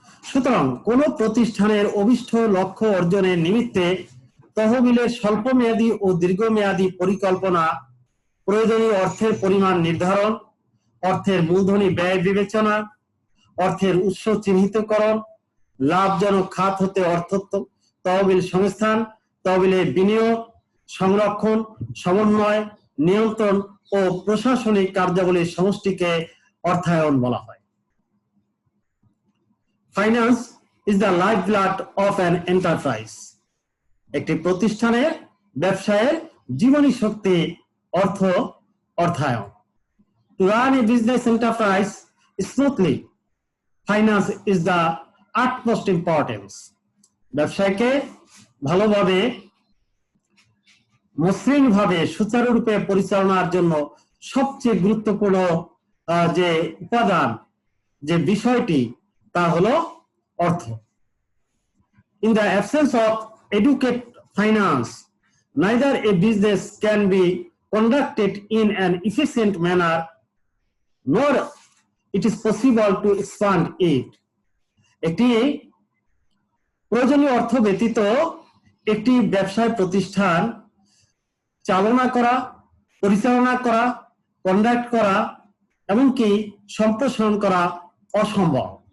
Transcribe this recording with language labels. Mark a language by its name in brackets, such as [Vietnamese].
[Bangla] সুতরাং কোন প্রতিষ্ঠানের অভিষ্ট লক্ষ্য অর্জনের নিমিত্তে তহবিলের স্বল্পমেয়াদী ও দীর্ঘমেয়াদী পরিকল্পনা, প্রয়োজনীয় অর্থের পরিমাণ নির্ধারণ, অর্থের মূলধনী ব্যয় বিবেচনা, অর্থের উৎস চিহ্নিতকরণ, লাভজনক খাত হতে অর্থ তহবিল সংস্থান, তহবিলের বিনিয়োগ, সংরক্ষণ, সমন্বয়, নিয়ন্ত্রণ ও প্রশাসনিক কার্যাবলীর সমষ্টিকে অর্থায়ন বলা হয়। [English] Finance is the lifeblood of an enterprise. [Bangla] একটি প্রতিষ্ঠানের ব্যবসায়ের জীবনী শক্তি অর্থ অর্থায়ন। [English] To run a business enterprise smoothly, finance is the utmost importance. [Bangla] ব্যবসায়কে ভালোভাবে মসৃণভাবে সুচারুরূপে পরিচালনার জন্য সবচেয়ে গুরুত্বপূর্ণ যে উপাদান, যে বিষয়টি, তা হলো অর্থ। [English] In the absence of adequate finance, neither a business can be conducted in an efficient manner, nor it is possible to expand it. [Bangla] একটি প্রয়োজনীয় অর্থ ব্যতীত একটি ব্যবসায় প্রতিষ্ঠান চালনা করা, পরিচালনা করা, কন্ডাক্ট করা, এমনকি সম্প্রসারণ করা অসম্ভব।